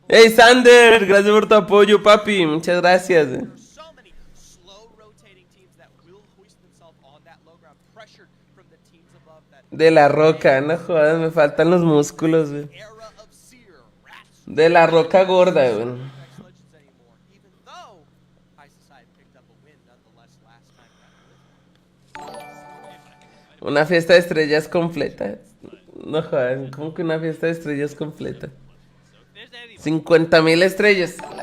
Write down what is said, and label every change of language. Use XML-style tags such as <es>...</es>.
<es>Hey Sander, gracias por tu apoyo, papi. Muchas gracias.</es> <en>There are so many slow rotating teams that will hoist themselves on that low ground, pressured from the teams above that.</en> <es>De la roca, no jodas, me faltan los músculos, güey.</es> <en>Era of Seer, Rats,</en> <es>De la roca gorda, güey.</es> <en>Apex Legends anymore, even though High Society picked up a win nonetheless last time around.</en> <es>Una fiesta de estrellas completa. No jodas, ¿cómo que una fiesta de estrellas completa? 50.000 estrellas.</es>